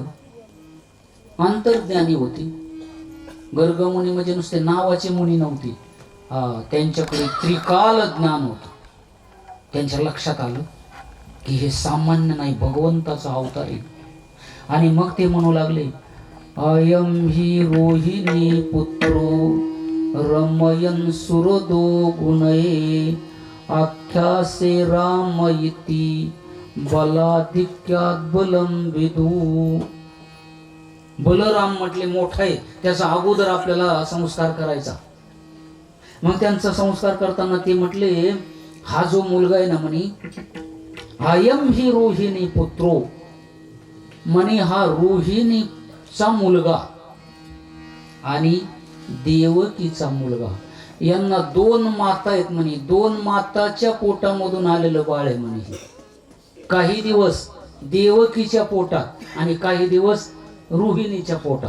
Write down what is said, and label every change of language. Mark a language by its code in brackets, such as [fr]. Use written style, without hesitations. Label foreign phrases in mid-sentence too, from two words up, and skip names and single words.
[mr] अंतर्ज्ञानी होती. गर्ग मुनी म्हणजे नुसते नावाचे मुनी नव्हती, त्यांच्याकडे त्रिकाल ज्ञान होतं. त्यांच्या लक्षात आलं की हे सामान्य नाही, भगवंताचा अवतार आहे. आणि मग ते म्हणू लागले, [sa] अयम हि रोहिणी पुत्रो रमयन सुरदो गुणये आख्यासे राम इति बलाधिक्यात बलम विदू. [mr] बलराम म्हटले मोठा आहे, त्याचा अगोदर आपल्याला संस्कार करायचा. मग त्यांचा संस्कार करताना ते म्हटले, हा जो मुलगा आहे ना म्हणे, [sa] अयम हि रोहिणी पुत्रो, [mr] म्हणे हा रोहिणीचा मुलगा आणि देवकीचा मुलगा. यांना दोन माता आहेत म्हणे, दोन माताच्या पोटामधून आलेलं बाळ आहे म्हणे. काही दिवस देवकीच्या पोटात आणि काही दिवस रोहिणीच्या पोटात.